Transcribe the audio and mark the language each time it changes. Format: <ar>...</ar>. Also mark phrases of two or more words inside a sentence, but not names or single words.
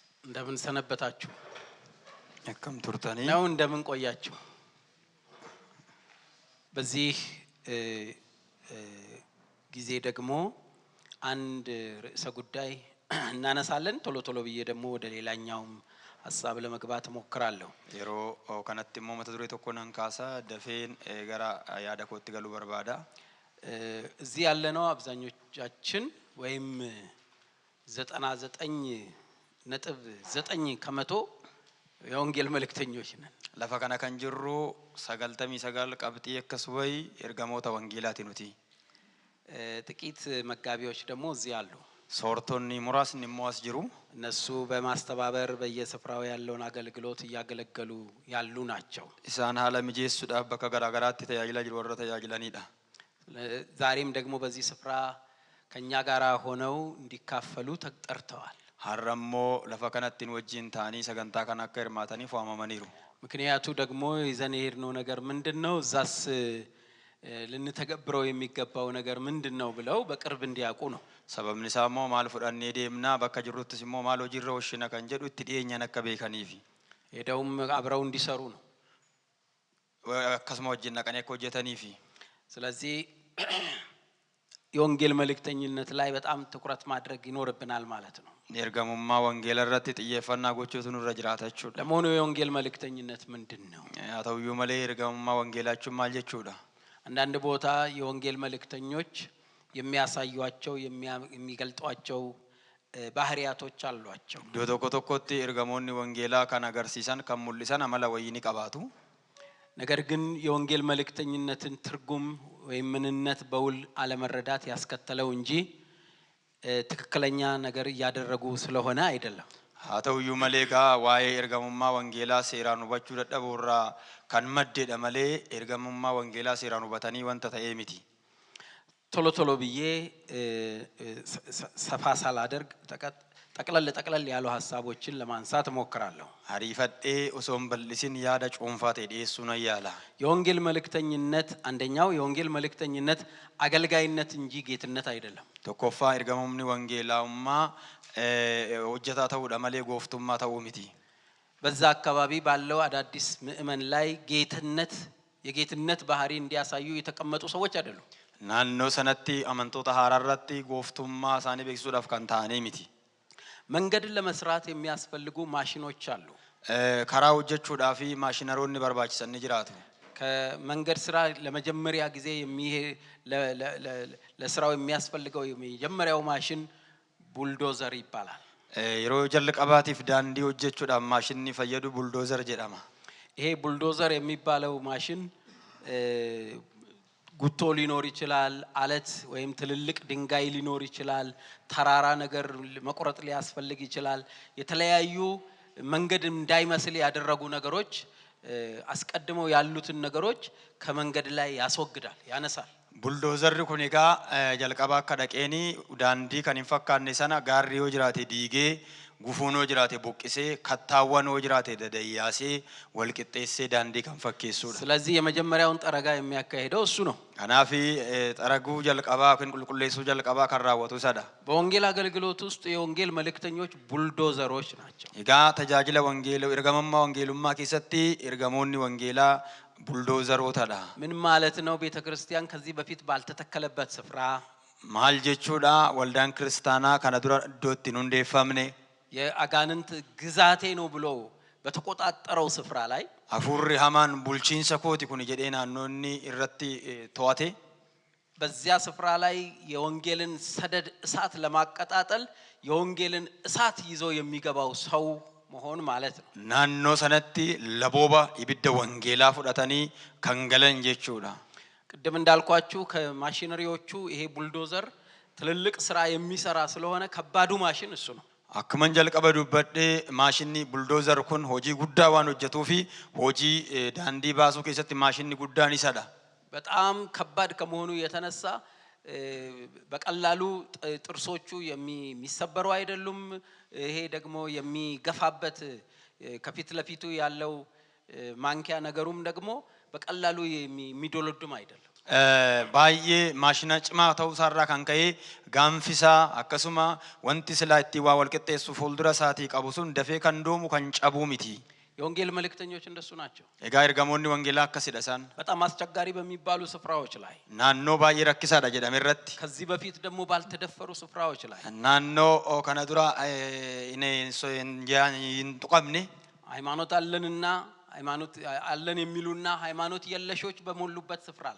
<am>እንደምን ሰነበታችሁ?</am> <om>akkam turtanii</om> <am>ነው እንደምን ቆያችሁ? በዚህ ጊዜ ደግሞ አንድ ርዕሰ ጉዳይ እናነሳለን። ቶሎ ቶሎ ብዬ ደግሞ ወደ ሌላኛው ሐሳብ ለመግባት ሞክራለሁ።</am> <om>yeroo kanatti immoo mata duree tokko nan kaasa dafeen gara yaada kootti galuu barbaada.</om> <am>እዚህ ያለነው አብዛኞቻችን ወይም 99.9 ከመቶ የወንጌል መልእክተኞች ነን።</am> <om>lafa kana kan jirru 99 qabxii akkas way ergamoota wangeelaati nuti.</om> <am>ጥቂት መጋቢዎች ደግሞ እዚህ አሉ።</am> <om>soortonni muraasni immoo as jiru.</om> <am>እነሱ በማስተባበር በየስፍራው ያለውን አገልግሎት ያገለገሉ ያሉ ናቸው።</am> <om>isaan haala mijeessuudhaaf bakka garaagaraatti tajaajila jiru warra tajaajilanidha.</om> <am>ዛሬም ደግሞ በዚህ ስፍራ ከኛ ጋር ሆነው እንዲካፈሉ ተጠርተዋል።</am> <om>harrammo lafa kanatti wajjin taanii sagantaa kana akka hirmaataniif waamamaniiru.</om> <am>ምክንያቱ ደግሞ ይዘን የሄድነው ነገር ምንድነው? ዛስ ልንተገብረው የሚገባው ነገር ምንድነው ብለው በቅርብ እንዲያውቁ ነው።</am> <om>sababni isaa immoo maal fudhannee deemnaa bakka jirruttis immoo maal hojiirra hoshina kan jedhu itti dhiyeenyaan akka beekaniifi</om> <am>ሄደውም አብረው እንዲሰሩ ነው።</am> <om>akkasuma wajjin naqanii akka hojjetaniifi</om> <am>ስለዚህ የወንጌል መልእክተኝነት ላይ በጣም ትኩረት ማድረግ ይኖርብናል ማለት ነው።</am> <om>ergamummaa wangeela irratti xiyyeeffannaa gochuutu nurra jiraata jechuudha.</om> <am>ለመሆኑ የወንጌል መልእክተኝነት ምንድነው?</am> <om>haa ta'uyyuu malee ergamummaa wangeelaachuun maal jechuudha?</om> <am>አንዳንድ ቦታ የወንጌል መልእክተኞች የሚያሳዩአቸው የሚገልጧቸው ባህሪያቶች አሏቸው።</am> <om>iddoo tokko tokkotti ergamoonni wangeelaa kan agarsiisan kan mul'isan amala wayii ni qabaatu.</om> <am>ነገር ግን የወንጌል መልእክተኝነትን ትርጉም ወይም ምንነት በውል አለመረዳት ያስከተለው እንጂ ትክክለኛ ነገር ያደረጉ ስለሆነ አይደለም።</am> <om>haa ta'uyyuu malee gaa waa'ee ergamummaa wangeelaa seeraan hubachuu dadhabuurraa kan maddeedha malee ergamummaa wangeelaa seeraan hubatanii wanta ta'ee miti.</om> <am>ቶሎ ቶሎ ብዬ ሰፋ ሳላደርግ ጠቅለል ያሉ ሐሳቦችን ለማንሳት ሞክራለሁ።</am> <om>ariifadhee osoo hin bal'isin yaada cuunfaa ta'e dhiyeessuu nan yaala.</om> <am>የወንጌል መልእክተኝነት አንደኛው የወንጌል መልእክተኝነት አገልጋይነት እንጂ ጌትነት አይደለም።</am> <om>tokkoffaa ergamumni wangeelaummaa hojjetaa ta'uudha malee gooftummaa ta'uu miti.</om> <am>በዛ አካባቢ ባለው አዳዲስ ምእመን ላይ የጌትነት ባህሪ እንዲያሳዩ የተቀመጡ ሰዎች አይደሉም።</am> <om>naannoo sanatti amantoota haaraarratti gooftummaa isaanii beeksisuudhaaf kan ta'anii miti.</om> <am>መንገድን ለመስራት የሚያስፈልጉ ማሽኖች አሉ።</am> <om>karaa hojjechuudhaaf maashinaroonni barbaachisan ni jiraatu.</om> <am>ከመንገድ ስራ ለመጀመሪያ ጊዜ ለስራው የሚያስፈልገው የመጀመሪያው ማሽን ቡልዶዘር ይባላል።</am> <om>yeroo jalqabaatiif daandii hojjechuudhaaf maashinni fayyadu buldoozar jedhama.</om> <am>ይሄ ቡልዶዘር የሚባለው ማሽን ጉቶ ሊኖር ይችላል፣ አለት ወይም ትልልቅ ድንጋይ ሊኖር ይችላል፣ ተራራ ነገር መቆረጥ ሊያስፈልግ ይችላል። የተለያዩ መንገድ እንዳይመስል ያደረጉ ነገሮች አስቀድመው ያሉትን ነገሮች ከመንገድ ላይ ያስወግዳል፣ ያነሳል።</am> <om>buldoozarri kun egaa jalqaba akka dhaqeeni daandii kan hin fakkaanne sana gaarri yoo jiraate diigee gufuun yoo jiraate buqqisee kattaawwan yoo jiraate dadayyaasee wal qixxeessee daandii kan fakkeessuudha.</om> <am>ስለዚህ የመጀመሪያውን ጠረጋ የሚያካሂደው እሱ ነው።</am> <om>kanaaf xaraguu jalqabaa kan qulqulleessuu jalqabaa kan raawwatu isadha.</om> <am>በወንጌል አገልግሎት ውስጥ የወንጌል መልእክተኞች ቡልዶዘሮች ናቸው።</am> <om>egaa tajaajila wangeelaa ergamummaa wangeelummaa keessatti ergamoonni wangeelaa buldoozarotadha.</om> <am>ምን ማለት ነው? ቤተክርስቲያን ከዚህ በፊት ባልተተከለበት ስፍራ</am> <om>maal jechuudha? waldaan kiristaanaa kana dura iddootti hin hundeeffamne</om> <am>የአጋንንት ግዛቴ ነው ብሎ በተቆጣጠረው ስፍራ ላይ</am> <om>hafuurri hamaan bulchiinsa kooti kun jedhee naannoonni irratti to'ate</om> <am>በዚያ ስፍራ ላይ የወንጌልን ሰደድ እሳት ለማቀጣጠል የወንጌልን እሳት ይዞ የሚገባው ሰው መሆን ማለት ነው።</am> <om>naannoo sanatti labooba ibidda wangeelaa fudhatanii kan galan jechuudha.</om> <am>ቅድም እንዳልኳችሁ ከማሽነሪዎቹ ይሄ ቡልዶዘር ትልልቅ ስራ የሚሰራ ስለሆነ ከባዱ ማሽን እሱ ነው።</am> <om>akkuman jalqaba dubbadhee maashinni buldoozar kun hojii guddaa waan hojjetuu fi hojii daandii baasuu keessatti maashinni guddaan isadha.</om> <am>በጣም ከባድ ከመሆኑ የተነሳ በቀላሉ ጥርሶቹ የሚሰበሩ አይደሉም። ይሄ ደግሞ የሚገፋበት ከፊት ለፊቱ ያለው ማንኪያ ነገሩም ደግሞ በቀላሉ የሚዶለድም አይደለም።</am> <om>baay'ee maashina cimaa ta'uu isaarraa kan ka'e gaanfisaa akkasuma wanti silaa itti waa wal qixxeessu fuuldura isaatii qabu sun dafee kan doomu kan cabuu miti.</om> <am>የወንጌል መልእክተኞች እንደሱ ናቸው።</am> <om>Egaa ergamoonni wangeelaa akkasiidhasan</om> <am>በጣም አስቸጋሪ በሚባሉ ስፍራዎች ላይ</am> <om>naannoo baay'ee rakkisaa jedhamanitti</om> <am>ከዚህ በፊት ደግሞ ባልተደፈሩ ስፍራዎች ላይ ናኖ ከነዱራ እኔ እንጃን ይንጥቋምኔ ሃይማኖት አለንና ሃይማኖት አለን የሚሉና ሃይማኖት የለሾች በሞሉበት ስፍራ ላይ</am>